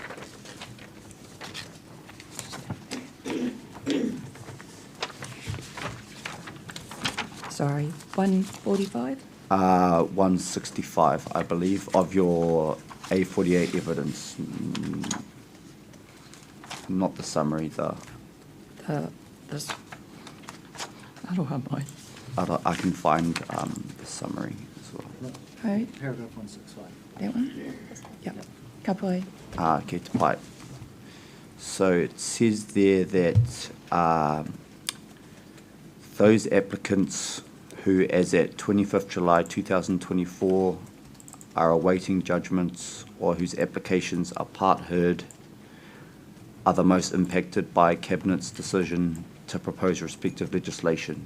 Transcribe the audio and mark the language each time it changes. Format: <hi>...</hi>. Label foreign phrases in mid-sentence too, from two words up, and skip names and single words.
<en>Sorry, 145? 165, I believe, of your A48 evidence. Not the summary, This.</en> <mi>Aroha mai.</mi> <en>I can find the summary as well. Right, Paragraph 165. that one? Yep.</en> <mi>Ka pai. Okay, te pai.</mi> <en>So it says there that those applicants who, as at 25th July 2024, are awaiting judgments or whose applications are part heard are the most impacted by Cabinet's decision to propose respective legislation.</en>